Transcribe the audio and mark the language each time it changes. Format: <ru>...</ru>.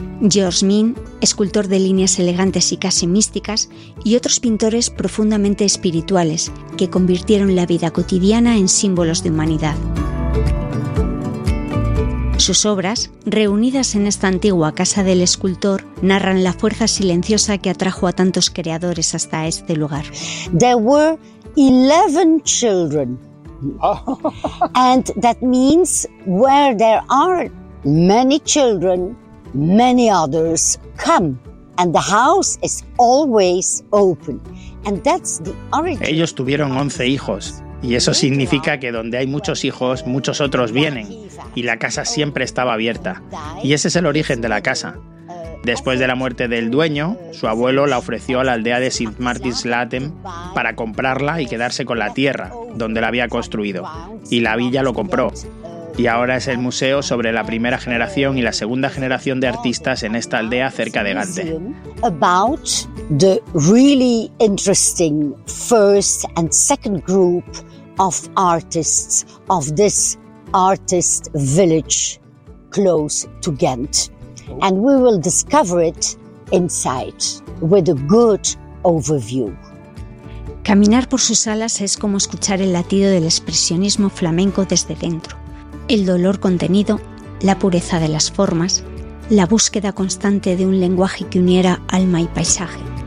<es>George Mean, escultor de líneas elegantes y casi místicas, y otros pintores profundamente espirituales que convirtieron la vida cotidiana en símbolos de humanidad. Sus obras, reunidas en esta antigua casa del escultor, narran la fuerza silenciosa que atrajo a tantos creadores hasta este lugar.</es> <en>There were 11 children. And that means where there are many children, many others come. And the house is always open. And that's the origin.</en> <es>Ellos tuvieron 11 hijos. Y eso significa que donde hay muchos hijos, muchos otros vienen, y la casa siempre estaba abierta. Y ese es el origen de la casa. Después de la muerte del dueño, su abuelo la ofreció a la aldea de St. Martin's Latem para comprarla y quedarse con la tierra donde la había construido. Y la villa lo compró. Y ahora es el museo sobre la primera generación y la segunda generación de artistas en esta aldea cerca de Gante.</es> <en>About the really interesting first and second group of artists of this artist village close to Ghent. And we will discover it inside with a good overview.</en> <es>Caminar por sus salas es como escuchar el latido del expresionismo flamenco desde dentro. El dolor contenido, la pureza de las formas, la búsqueda constante de un lenguaje que uniera alma y paisaje.</es>